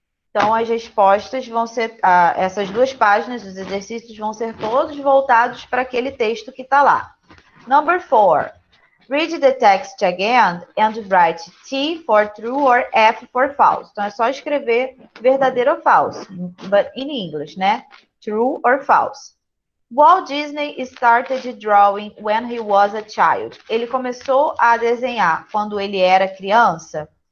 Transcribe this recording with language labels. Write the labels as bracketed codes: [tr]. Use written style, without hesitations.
[pt] Então as respostas vão ser, essas duas páginas dos exercícios vão ser todos voltados para aquele texto que tá lá. [en] Number 4. Read the text again and write T for true or F for false. [pt] Então é só escrever verdadeiro ou falso, [en] but in English, [pt] né? [en] True or false. Walt Disney started drawing when he was a child. [pt] Ele começou a desenhar quando ele era criança?